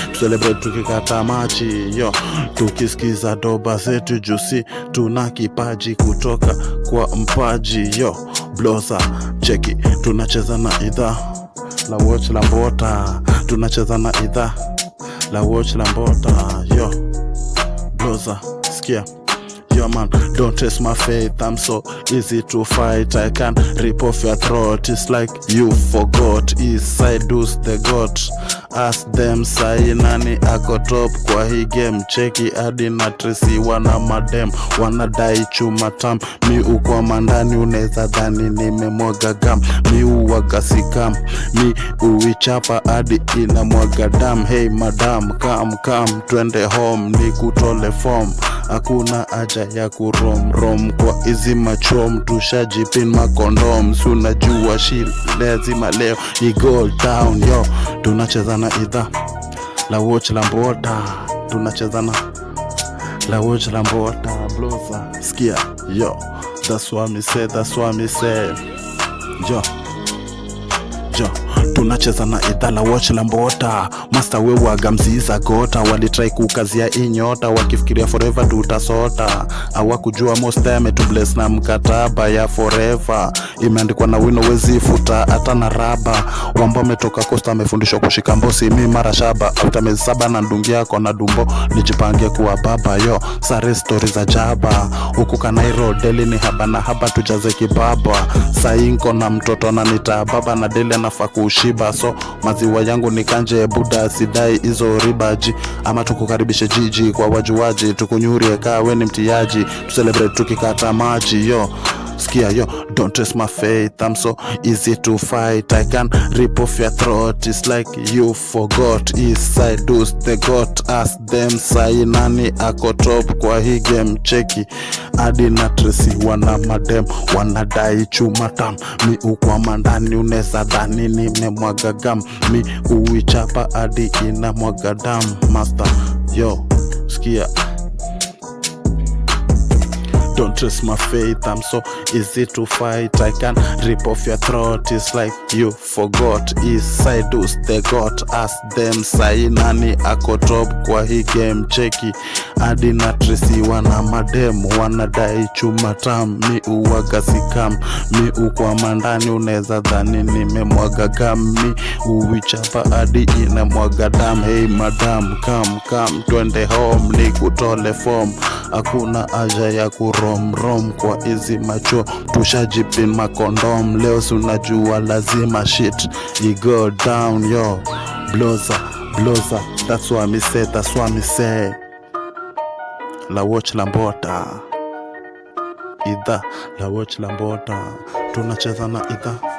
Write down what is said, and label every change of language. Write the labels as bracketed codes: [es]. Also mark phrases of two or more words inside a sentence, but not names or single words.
[sw] Tu celebrate tukikata machi yo. Tukisikiza doba zetu jusi. Tuna kipaji kutoka kwa mpaji yo. Bloza, cheki, tunacheza na idha la watch la mbota. Tunacheza na idha la watch la mbota yo. Bloza, sikia. [en] Yo man, don't test my faith, I'm so easy to fight. I can rip off your throat, it's like you forgot. East side does the goat. Ask them [sw] sai nani ako top kwa hii game. Cheki hadi na Tracy wana madem, wanadai chuma tam. Mi uko mandani unaweza dhani nimemwaga gam. Mi uwaga si kam, mi uichapa hadi inamwaga dam. [en] Hey madam, come, come, [sw] twende home, nikutole form. Hakuna haja ya kurom rom kwa hizi machom, tushajipin makondom. Si unajua shi lazima leo i [en] go down [sw] yo. Tunacheza na idha la watch la mbota. Tunacheza na la watch la mbota. Bloza, sikia yo. [en] That's what me say, that's what me say. Yo. [sw] Jo, tunacheza na idha la watch la mbota. Master we waga mziza gota. Walitry kukazia hii nyota. Wakifikiria forever tutasota. Hawakujua [en] most time to bless [sw] na mkataba ya forever. Imeandikwa na wino wezi futa hata na raba. Wamba ametoka Costa amefundishwa kushika mbosi. Mi mara shaba. After miezi saba na ndungi yako na dumbo. Nijipange kuwa baba yo. Sare story za jaba. Huku Kanairo deli ni haba na haba tujaze kibaba. Sahi nko na mtoto na nita baba na deli anafaa kushiba. So maziwa yangu ni kanje buda sidai hizo ribaji. Ama tukukaribishe jiji kwa wajuaji. Tukunyurie ka we ni mtiaji. Tu celebrate tukikata maji yo. [en] Sikia yo, don't test my faith, I'm so easy to fight. I can rip off your throat, it's like you forgot. East side does the goat, ask them [sw] sai nani ako top kwa hii game. Cheki, hadi na Tracy wana madem, wanadai chuma tam. Mi ukwama ndani unaweza dhani nimemwaga gam. Mi uichapa hadi inamwaga dam. Master, yo, sikia. [en] Don't test my faith, I'm so easy to fight. I can rip off your throat, it's like you forgot. East side who's the goat, ask them. [sw] Sai nani ako top kwa hii game, cheki. Hadi na Tracy wana madem, wanadai chuma tam. Mi uwaga si kam, mi ukwama ndani, unaweza dhani nimemwaga gam. Mi uwichapa hadi inamwaga dam. [en] Hey madam, come. [sw] Come twende home, nikutole form. Hakuna haja ya kurom rom kwa hizi macho. Tushajipin makondom. Leo si unajua lazima shit. [en] You go down, yo. Bloza, bloza. That's what me say, that's what me say. [sw] La watch la mbota. Idha la Watch la Mbota, tunacheza na idha.